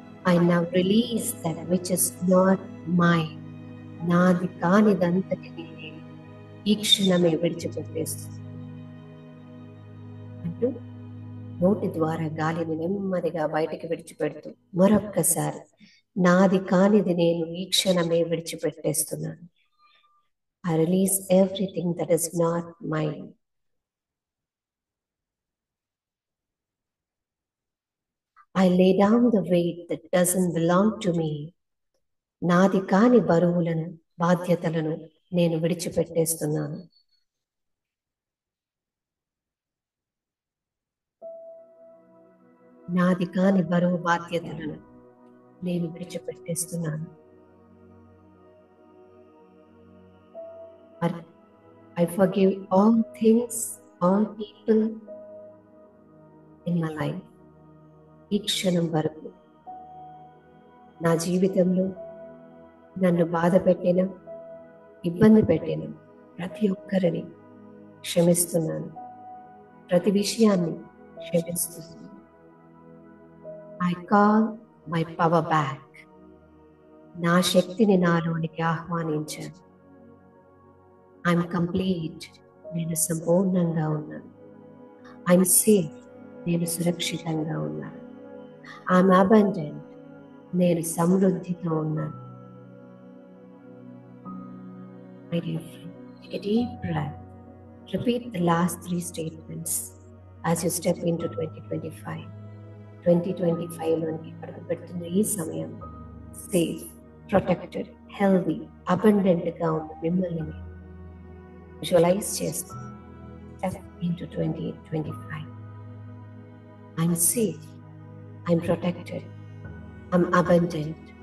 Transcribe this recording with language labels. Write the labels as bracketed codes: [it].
[en] I now release that which is not mine. [te] నాది కానిదంతటిని నేను ఈ క్షణమే విడిచిపెట్టేస్తాను అంటూ నోటి ద్వారా గాలిని నెమ్మదిగా బయటికి విడిచిపెడుతూ మరొక్కసారి నాది కానిది నేను ఈ క్షణమే విడిచిపెట్టేస్తున్నాను. [en] I release everything that is not mine. I lay down the weight that doesn't belong to me. [te] నాది కాని బరువులను, బాధ్యతలను నేను విడిచిపెట్టేస్తున్నాను. నాది కాని బరువు, బాధ్యతలను నేను విడిచిపెట్టేస్తున్నాను. [en] I forgive all things, all people in my life. [te] ఈ క్షణం వరకు నా జీవితంలో నన్ను బాధ పెట్టిన, ఇబ్బంది పెట్టిన ప్రతి ఒక్కరిని క్షమిస్తున్నాను. ప్రతి విషయాన్ని క్షమిస్తున్నాను. [en] I call my power back. [te] నా శక్తిని నాలోనికి ఆహ్వానించాను. [en] I'm complete. [te] నేను సంపూర్ణంగా ఉన్నాను. [en] I'm safe. [te] నేను సురక్షితంగా ఉన్నాను. [en] I'm abundant. [te] నేను సమృద్ధితో ఉన్నాను. [en] My dear friend, take a deep breath. Repeat the last 3 statements as you step into 2025. [te] 2025లోనికి అడుగు పెడుతున్న ఈ సమయం సేఫ్, ప్రొటెక్టెడ్, హెల్దీ, అబండెంట్గా ఉన్న మిమ్మల్ని విజువలైజ్ చేస్తూ [en] Step into 2025. I'm safe. I'm protected. I'm abundant.